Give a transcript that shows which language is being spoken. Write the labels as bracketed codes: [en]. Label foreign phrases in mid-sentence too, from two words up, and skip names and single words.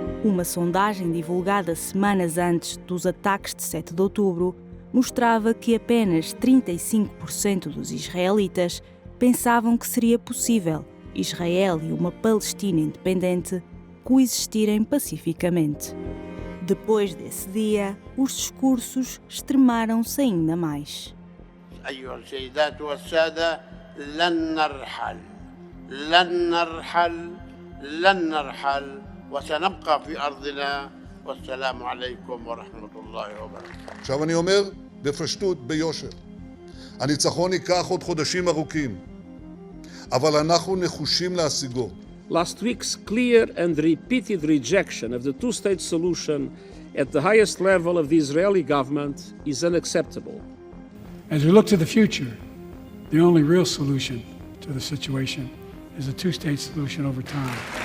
[pt] Uma sondagem divulgada semanas antes dos ataques de 7 de outubro mostrava que apenas 35% dos israelitas pensavam que seria possível Israel e uma Palestina independente coexistirem pacificamente. Depois desse dia, os discursos extremaram-se ainda mais. [ar] أيها السيدات والسادة لن نرحل لن نرحل لن نرحل وسنبقى في أرضنا والسلام عليكم ورحمة الله وبركاته. [he] עכשיו אני אומר בפשטות, ביושר, הניצחון ייקח עוד חודשים ארוכים, אבל אנחנו נחושים להשיגו. [en] Last week's clear and repeated rejection of the two-state solution at the highest level of the Israeli government is unacceptable. As we look to the future, the only real solution to the situation is a two-state solution over time.